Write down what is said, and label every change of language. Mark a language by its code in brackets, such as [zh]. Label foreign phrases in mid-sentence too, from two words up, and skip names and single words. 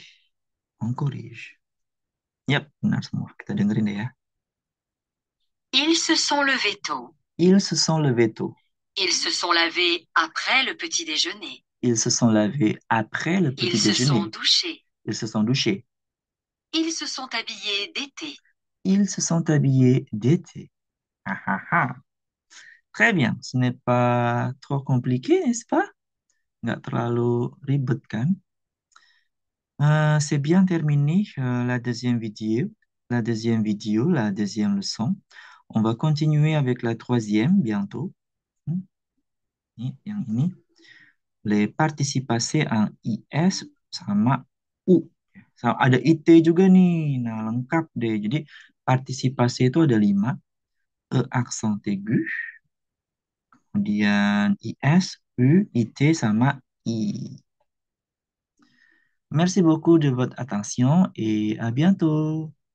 [fr] On corrige. [id] Yap, benar semua. Kita dengerin deh ya. [fr] Ils se sont levés tôt. Ils se sont levés tôt. Ils se sont lavés après le petit déjeuner. Ils se sont lavés après le petit Ils se sont déjeuner. douchés. Ils se sont douchés. Ils se sont habillés d'été. Ils se sont habillés d'été. Ah, ah, ah. Très bien. Ce n'est pas trop compliqué, n'est-ce pas? [id] Nggak terlalu ribet, kan? [fr] C'est bien terminé la deuxième vidéo. La deuxième leçon. On va continuer avec la troisième bientôt. [id] Hmm, Ini, yang ini. [fr] Les participacés en IS sama U. [id] Sama, ada IT juga nih. Nah, lengkap deh. Jadi, partisipasi itu ada 5. [fr] E accent aigu, [id] kemudian IS, U, IT, sama I. [fr] Merci beaucoup de votre attention et à bientôt.